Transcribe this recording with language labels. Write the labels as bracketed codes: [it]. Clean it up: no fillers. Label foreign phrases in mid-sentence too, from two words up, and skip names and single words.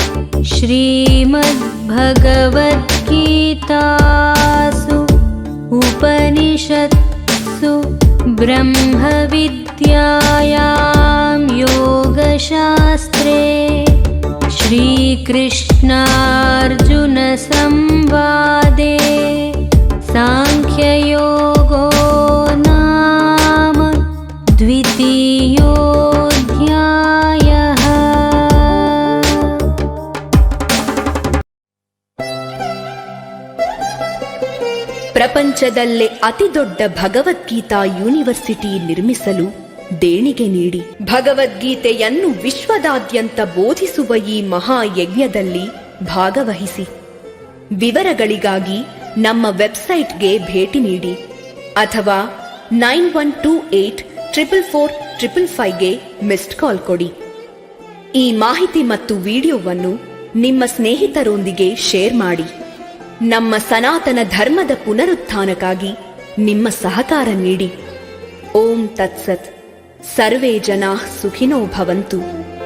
[sa] श्रीमद्भगवद्गीतासु उपनिषत्सु ब्रह्मविद्यायां योगशास्त्रे श्रीकृष्णार्जुनसंवादे सांख्ययोगो नाम द्वितीयोऽध्यायः। [kn] ಪ್ರಪಂಚದಲ್ಲೇ ಅತಿದೊಡ್ಡ ಭಗವದ್ಗೀತಾ ಯೂನಿವರ್ಸಿಟಿ ನಿರ್ಮಿಸಲು ದೇಣಿಗೆ ನೀಡಿ ಭಗವದ್ಗೀತೆಯನ್ನು ವಿಶ್ವದಾದ್ಯಂತ ಬೋಧಿಸುವ ಈ ಮಹಾಯಜ್ಞದಲ್ಲಿ ಭಾಗವಹಿಸಿ. ವಿವರಗಳಿಗಾಗಿ ನಮ್ಮ ವೆಬ್ಸೈಟ್ಗೆ ಭೇಟಿ ನೀಡಿ ಅಥವಾ 9128444555ಗೆ ಮಿಸ್ಡ್ ಕಾಲ್ ಕೊಡಿ. ಈ ಮಾಹಿತಿ ಮತ್ತು ವಿಡಿಯೋವನ್ನು ನಿಮ್ಮ ಸ್ನೇಹಿತರೊಂದಿಗೆ ಶೇರ್ ಮಾಡಿ. ನಮ್ಮ ಸನಾತನ ಧರ್ಮದ ಪುನರುತ್ಥಾನಕ್ಕಾಗಿ ನಿಮ್ಮ ಸಹಕಾರ ನೀಡಿ. [sa] ಓಂ ತತ್ಸತ್. ಸರ್ವೇ ಜನಾಃ ಸುಖಿನೋ ಭವಂತು.